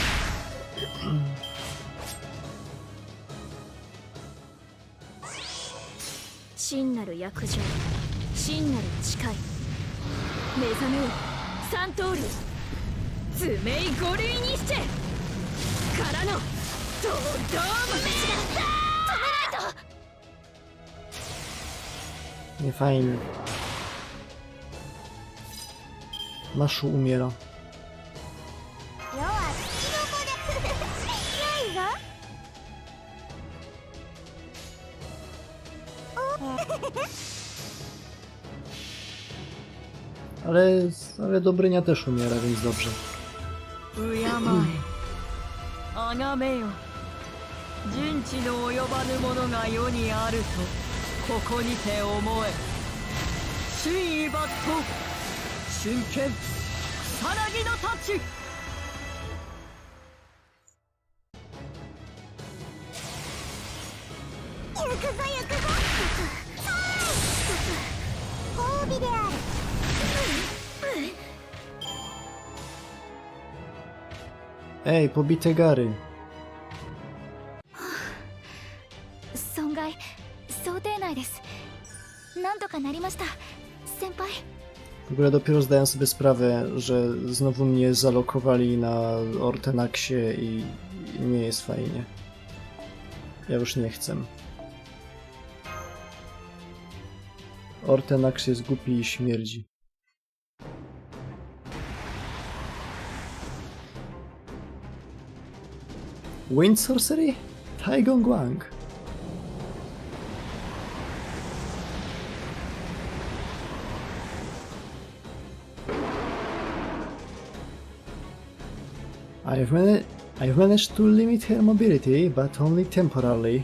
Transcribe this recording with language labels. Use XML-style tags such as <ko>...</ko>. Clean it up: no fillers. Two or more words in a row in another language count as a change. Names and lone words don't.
<ja>真なる約定、真なる誓い。目覚めよ三刀流、ツメイゴルイニシチェからのドドーム。止めないと。</ja> <pl>Nie fajnie. Maszu umiera.</pl> <ja>世は月の子でよいぞ。</ja> <pl>Ale Dobrynia też umiera, więc dobrze.</pl> <ja>敬え崇めよ、人知の及ばぬものが世にあるとここにて思え。真意抜刀、真剣草薙の太刀。行くぞ行くぞ。褒美である。</ja> <pl>Ej, pobite gary.</pl> <ja>損害想定内です。なんとかなりました、先輩。</ja> <pl>W ogóle dopiero zdaję sobie sprawę, że znowu mnie zalokowali na Ortenaxie i nie jest fajnie. Ja już nie chcę. Ortenax jest głupi i śmierdzi.</pl> <en>Wind Sorcery? Taigong Wang. I've managed to limit her mobility, but only temporarily.</en>